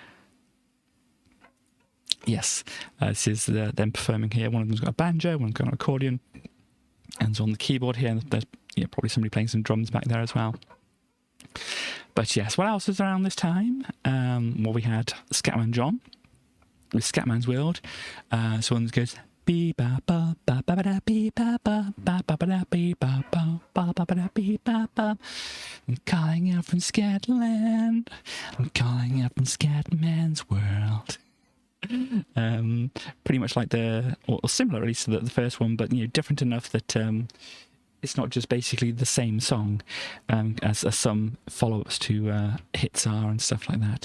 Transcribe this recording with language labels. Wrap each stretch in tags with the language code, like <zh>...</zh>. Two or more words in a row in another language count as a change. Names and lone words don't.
<en>Yes, this is them performing here. One of them's got a banjo, one's got an accordion, and it's on the keyboard here. And there's probably somebody playing some drums back there as well. But yes, what else was around this time? Well, we had Scatman John with Scatman's World. So one goes bee ba ba ba ba ba bee ba ba ba ba ba bee ba ba ba ba ba bee ba ba. I'm calling out from Scatland. I'm calling out from Scatman's World. Pretty much like or similar at least to the first one, but different enough that it's not just basically the same song, as some follow-ups to hits are and stuff like that.</en>